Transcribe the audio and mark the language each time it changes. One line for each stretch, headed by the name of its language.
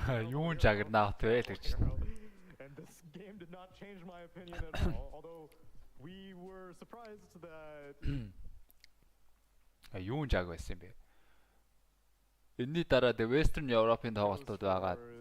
Mongolian: Юун Juggernaut вэ гэж.
English: And this game did not change my opinion at all. Although we were surprised that.
Mongolian: Юун Jug байсан юм бэ? Энэний дараа the Western Europe-ын тоглолтууд байгаа.